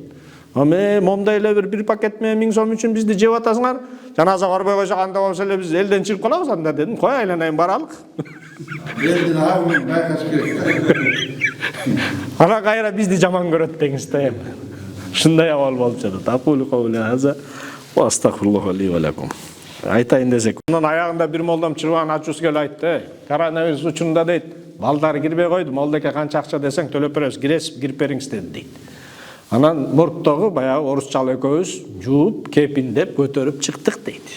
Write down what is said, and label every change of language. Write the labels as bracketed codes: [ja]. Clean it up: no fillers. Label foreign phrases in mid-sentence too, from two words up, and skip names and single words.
[ky] Момдай эле бир пакет менен 1000 сом үчүн бизди жеп атасыңар, жаназа барбай койсок анда болсо эле биз элден чыгып калабыз анда дедим. Кой айланайын баралык. Элдин агын байкаш керек. Ана кайра бизди жаман көрөт деңиз да эми. Ушундай абал болуп жатат. [ar] أقول قولي هذا وأستغفر الله لي ولكم. [ky] Айтайын десек. Андан аягында бир молдам чырбан ачуусу келип айтты. Коронавирус учурунда дейт, балдар кирбей койду, молдоке канча акча десең төлөп беребиз, киресиз, кирип бериңиз дейт. Анан моргтогу баягы орусчалуу экөөбүз жууп, кепиндеп көтөрүп чыктык дейт.